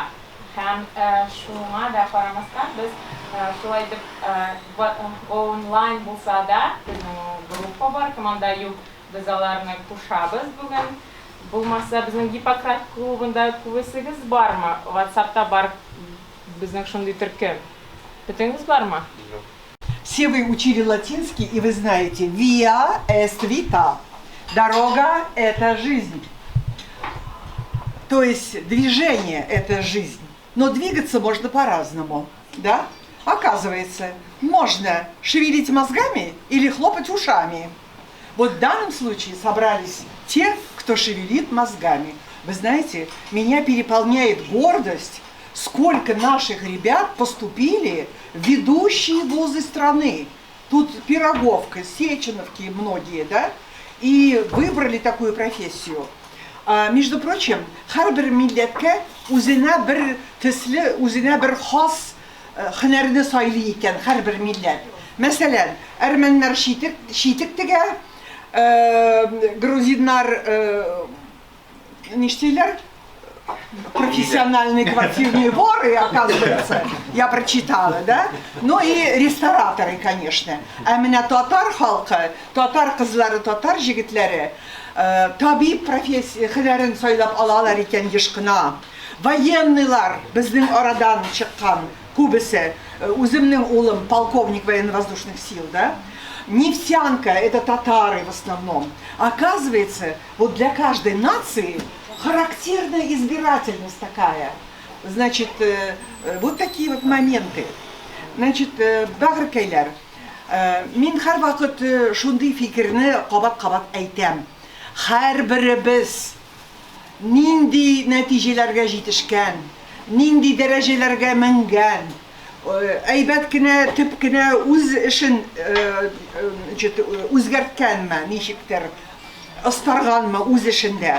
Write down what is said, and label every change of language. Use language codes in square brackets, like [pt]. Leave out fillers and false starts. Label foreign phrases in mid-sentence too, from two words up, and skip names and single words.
[tt] Һәм шуңа да карамастан без шулай дип онлайн булса да безнең группа бар, команда юк, без аларны кушабыз бүген. Булмаса безнең Гиппократ клубында күбесегез бармы? WhatsApp'та бар безнең шундый төркем. Бөтенегез бармы? [ru] Все вы учили латинский, и вы знаете, [la] via est vita. [ru] Дорога – это жизнь. То есть движение – это жизнь. Но двигаться можно по-разному, да? Оказывается, можно шевелить мозгами или хлопать ушами. Вот в данном случае собрались те, кто шевелит мозгами. Вы знаете, меня переполняет гордость, сколько наших ребят поступили в ведущие вузы страны. Тут Пироговка, Сеченовки многие, да? И выбрали такую профессию. Между прочим, [tt] һәрбер милләткә үзенә бер төсле, үзенә бер хас һөнәрне сайлый икән һәрбер милләт. Мәсәлән, әрмәннәр читек тегә, грузиннар ништейләр, [ru] профессиональные квартирные воры, оказывается, я прочитала, да? Ну и рестораторы, конечно. А меня [tt] татар халкы, татар кызлары, татар җегетләре табиб профессияләрен сайлап алалар икән еш кына. Военныйлар безнең арадан чыккан күбесе. Үземнең улым полковник [ru] военно-воздушных сил, [tt] да? [ru] Нефтянка – это татары в основном. Оказывается, вот для каждой нации характерная избирательность такая. Значит, вот такие вот моменты. Значит, [tt] бәгъркәйләр, мин һәр вакыт шундый фикерне кабат-кабат әйтәм. Һәрберебез нинди нәтиҗәләргә җитешкән, нинди дәрәҗәләргә менгән, әйбәт кенә, төп кенә үз эшен үзгәрткәнме, ничектер, ыстарганмы үз эшендә.